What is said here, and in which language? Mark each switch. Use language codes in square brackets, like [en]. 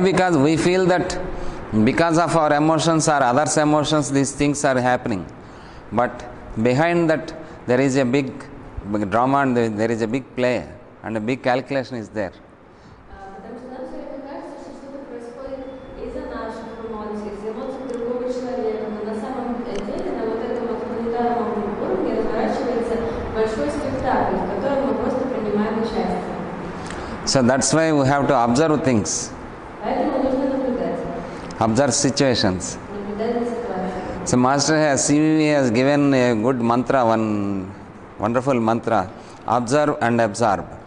[en] Because we feel that because of our emotions or others' emotions, these things are happening. But behind that, there is a big drama and there is a big play and a big calculation is there. [ru] Потому что нам все время кажется, что что-то происходит из-за наших эмоций, из эмоций другого человека. Но на самом деле на вот этом вот планетарном уровне разворачивается большой спектакль, в котором мы просто принимаем участие. [en] So that's why we have to observe things, [ru] Поэтому нужно наблюдать. [en] observe situations. [ru] Наблюдать за ситуацией. [en] So Master CVV has given a good mantra, one wonderful mantra, observe and absorb.